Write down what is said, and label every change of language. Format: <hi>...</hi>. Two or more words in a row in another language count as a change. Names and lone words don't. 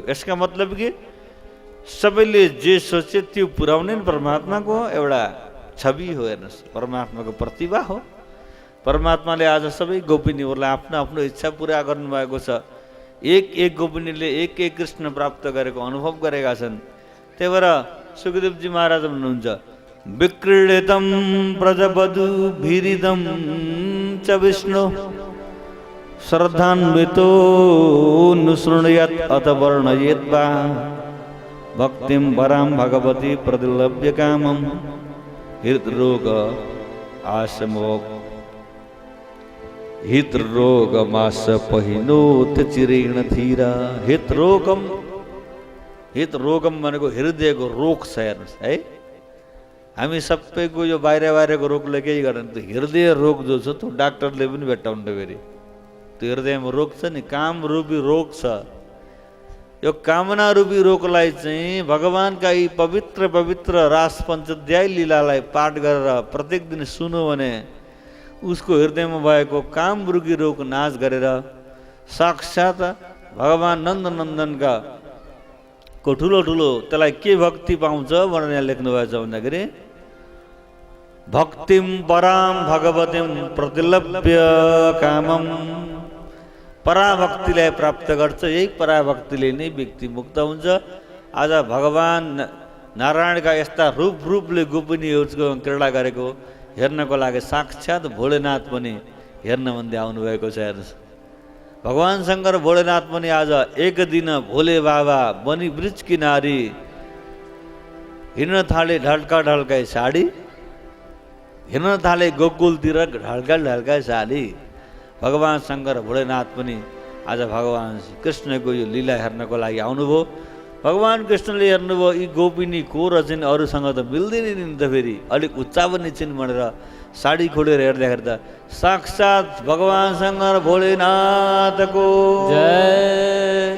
<ne>यसका मतलब कि सबैले जे सोचे त्यो पुर्याउने परमात्माको एउटा छवि हो। हेर्नुहोस्, परमात्माको प्रतिभा हो। परमात्माले आज सबै गोपिनीहरूलाई आफ्नो आफ्नो इच्छा पुरा गर्नुभएको छ। एक एक गोपिनीले एक एक कृष्ण प्राप्त गरेको अनुभव गरेका छन्। त्यही भएर सुखदेवजी महाराज भन्नुहुन्छ</ne> <sa>विक्रीडितं प्रजवधू भीरिदं च विष्णु श्रद्धान्वितो नुशृणुयात् अथ वर्णयेत् वा भक्तिं परां भगवती प्रतिलभ्य कामं हृद्रोग आशमोक् हितरोगमास पहिनोत चिरेण धीरा।</sa> <ne>हितरोगम भनेको हृदयको रोग छ। हेर्नुहोस् है, हामी सबैको यो बाहिरको रोगले केही गर्दैन। त्यो हृदय रोग जो छ त्यो डाक्टरले पनि भेट्टाउनु फेरि त्यो हृदयमा रोग छ नि, काम रूपी रोग छ। यो कामना रूपी रोगलाई चाहिँ भगवानका यी पवित्र पवित्र रास पञ्चाध्याय लीलालाई पाठ गरेर प्रत्येक दिन सुन्यो भने उसको हृदयमा भएको काम रूपी रोग नाश गरेर साक्षात भगवान नन्दनन्दनका को ठुलो ठुलो त्यसलाई के भक्ति पाउँछ भनेर यहाँ लेख्नु भएको छ भन्दाखेरि</ne> <sa>भक्तिम पराम भगवतीम प्रतिलभ्य कामम।</sa> <ne>पराभक्तिलाई प्राप्त गर्छ। यही पराभक्तिले नै व्यक्ति मुक्त हुन्छ। आज भगवान नारायणका यस्ता रूपले गोपिनीहरूको क्रीडा गरेको हेर्नको लागि साक्षात भोलेनाथ पनि हेर्न भन्दै आउनुभएको छ। हेर्नुहोस्, भगवान शङ्कर भोलेनाथ पनि आज एक दिन भोले बाबा बनी वृक्ष किनारी हिँड्न थाले ढल्का ढल्काई साडी, हिँड्न थाले गोकुलतिर ढल्का ढल्काई साडी। भगवान शङ्कर भोलेनाथ पनि आज भगवान कृष्णको यो लीला हेर्नको लागि आउनुभयो। भगवान कृष्णले हेर्नुभयो यी गोपिनी को रहेछन्, अरूसँग त मिल्दैन नि त, फेरि अलिक उच्चा पनि छिन् भनेर साडी खोलेर हेर्दाखेरि त साक्षात भगवान शङ्कर भोलेनाथको जय।</ne>